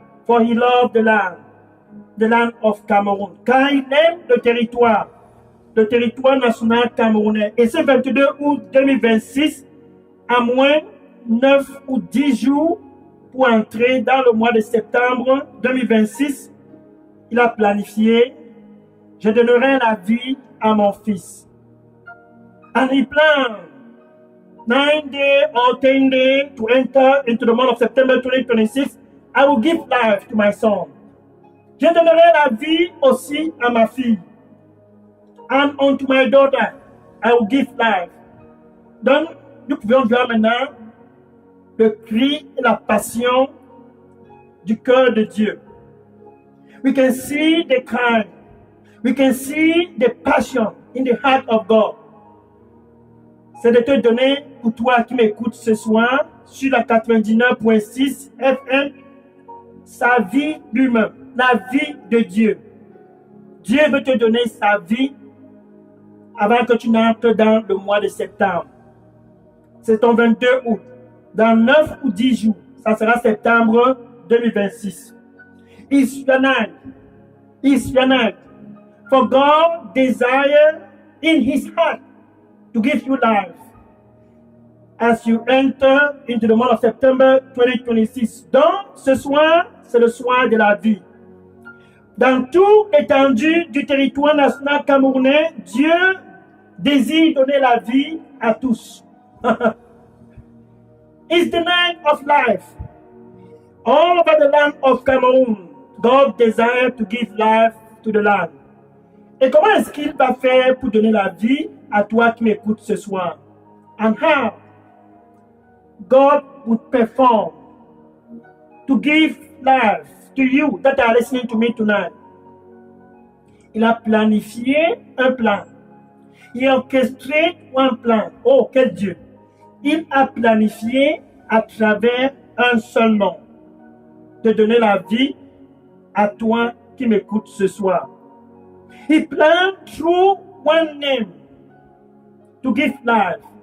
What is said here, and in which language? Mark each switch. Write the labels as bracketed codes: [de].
[en] For he loved the land of Cameroon. [fr] Car il aime le territoire national camerounais. Et ce 22 août 2026, à moins 9 ou 10 jours pour entrer dans le mois de septembre 2026, il a planifié: je donnerai la vie à mon fils. [en] And he planned 9 days or 10 days to enter into the month of September 2026. I will give life to my son. Je donnerai la vie aussi à ma fille. And unto my daughter, I will give life. [fr] Donc, nous pouvons voir maintenant le cri et la passion du cœur de Dieu. [en] We can see the cry. We can see the passion in the heart of God. [fr] C'est de te donner, pour toi qui m'écoutes ce soir, sur la 99.6 FM, sa vie lui-même, la vie de Dieu. Dieu veut te donner sa vie avant que tu n'entres dans le mois de septembre. C'est ton 22 août. Dans 9 ou 10 jours, ça sera septembre 2026. [en] It's your night. It's your night. For God desires in his heart to give you life as you enter into the month of September 2026. [fr] Donc, ce soir, c'est le soir de la vie. Dans toute l'étendue du territoire national camerounais, Dieu désire donner la vie à tous. [en] It's the night of life. All over the land of Cameroon, God desires to give life to the land. [fr] Et comment est-ce qu'il va faire pour donner la vie à toi qui m'écoutes ce soir? [en] And how God would perform to give life to you that are listening to me tonight. [fr] Il a planifié un plan. Il a orchestré un plan. Oh, quel Dieu! Il a planifié à travers un seul nom de donner la vie à toi qui m'écoutes ce soir. [en] He planned through one name to give life.